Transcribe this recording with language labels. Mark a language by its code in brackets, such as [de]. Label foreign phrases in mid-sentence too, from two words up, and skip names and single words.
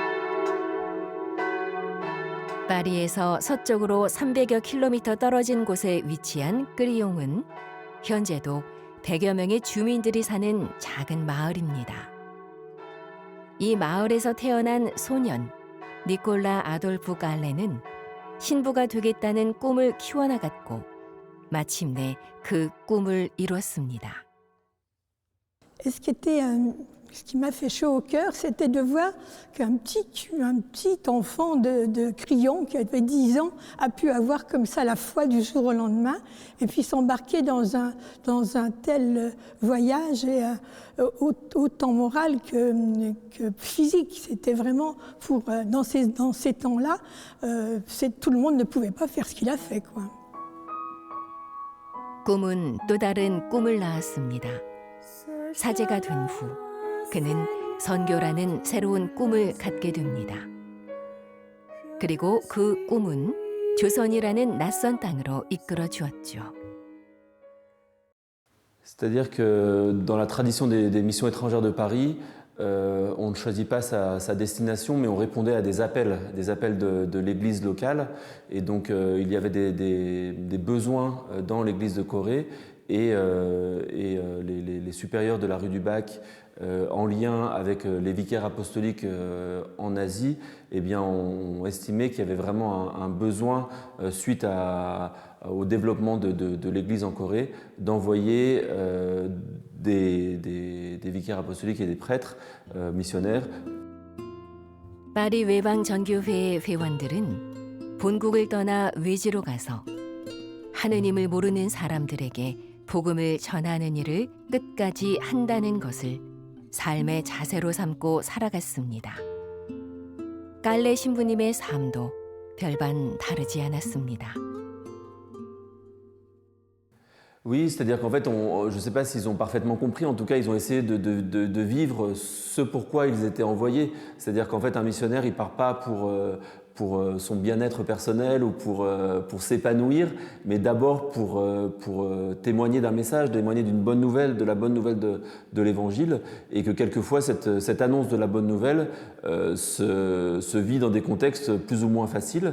[ko] 파리에서 서쪽으로 300여 킬로미터 떨어진 곳에 위치한 끄리옹은 현재도 100여 명의 주민들이 사는 작은 마을입니다. 이 마을에서 태어난 소년 니콜라 아돌프 깔레는 신부가 되겠다는 꿈을 키워나갔고 마침내 그 꿈을 이뤘습니다. [fr] Ce qui m'a fait chaud au cœur, c'était de voir qu'un petit enfant de Crillon, qui avait 10 ans, a pu avoir comme ça la foi du jour au lendemain, et puis s'embarquer dans un tel voyage, et autant moral que physique. C'était vraiment, dans ces temps-là, tout le monde ne pouvait pas faire ce qu'il a fait, quoi. [ko] 꿈은 또 다른 꿈을 낳았습니다. 사제가 된 후 그는 선교라는 새로운 꿈을 갖게 됩니다. 그리고 그 꿈은 조선이라는 낯선 땅으로 이끌어 주었죠. [fr] C'est-à-dire que dans la tradition des missions étrangères de Paris, on ne choisit pas sa destination, mais on répondait à des appels de l'église locale. Et donc il y avait des besoins dans l'église de Corée et les supérieurs de la rue du Bac, en lien avec les vicaires apostoliques en Asie, eh bien, ont estimé qu'il y avait vraiment un besoin, suite au développement de l'Église en Corée, d'envoyer des vicaires apostoliques et des prêtres missionnaires. [ko] 파리 외방 전교회의 회원들은 본국을 떠나 외지로 가서 하느님을 모르는 사람들에게 복음을 전하는 일을 끝까지 한다는 것을 삶의 자세로 삼고 살아갔습니다. 깔레 신부님의 삶도 별반 다르지 않았습니다. [fr] Oui, c'est-à-dire qu'en fait, je ne sais pas s'ils ont parfaitement compris, en tout cas, ils ont essayé de vivre ce pourquoi ils étaient envoyés. C'est-à-dire qu'en fait, un missionnaire, il ne part pas pour son bien-être personnel ou pour s'épanouir, mais d'abord pour témoigner d'un message, témoigner d'une bonne nouvelle, de la bonne nouvelle de l'Évangile, et que quelquefois, cette annonce de la bonne nouvelle se vit dans des contextes plus ou moins faciles.